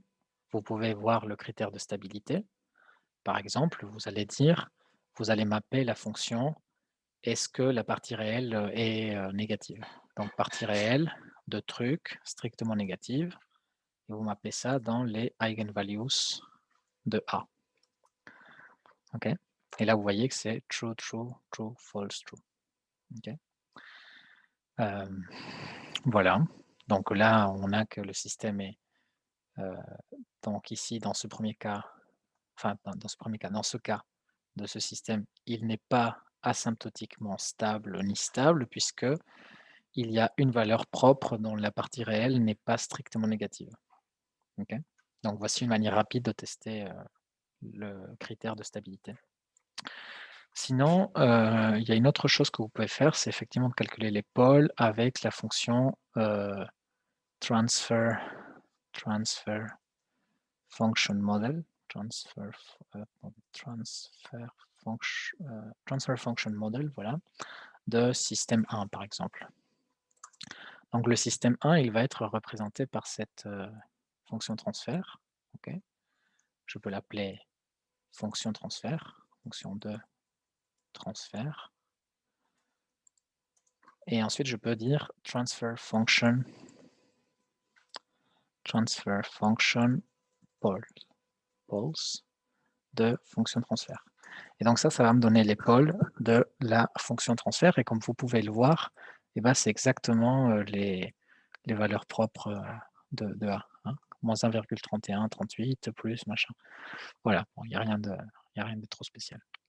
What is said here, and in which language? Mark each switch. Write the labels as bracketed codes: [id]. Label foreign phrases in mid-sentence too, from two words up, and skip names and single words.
[fr] Vous pouvez voir le critère de stabilité. Par exemple, vous allez dire, vous allez mapper la fonction est-ce que la partie réelle est négative. Donc partie réelle de truc strictement négative, et vous mappez ça dans les eigenvalues de A. Okay. Et là, vous voyez que c'est [en] true, true, true, false, true. [fr] Okay. Voilà. Donc là, on a que le système est donc ici, dans ce premier cas, enfin, dans ce cas de ce système, il n'est pas asymptotiquement stable ni stable, puisque il y a une valeur propre dont la partie réelle n'est pas strictement négative. Okay. Donc voici une manière rapide de tester le critère de stabilité. Sinon, il y a une autre chose que vous pouvez faire, c'est effectivement de calculer les pôles avec la fonction [en] transfer function model, transfer function model, [fr] voilà, de système 1 par exemple. Donc le système 1, il va être représenté par cette fonction transfert. Okay. Je peux l'appeler fonction transfert, fonction de transfert. Et ensuite, je peux dire [en] transfer function poles [fr] de fonction transfert. Et donc ça va me donner les pôles de la fonction transfert. Et comme vous pouvez le voir, eh ben, c'est exactement les valeurs propres de A. Hein. Moins 1,31, 38, plus, machin. Voilà, bon, il n'y a rien de trop spécial.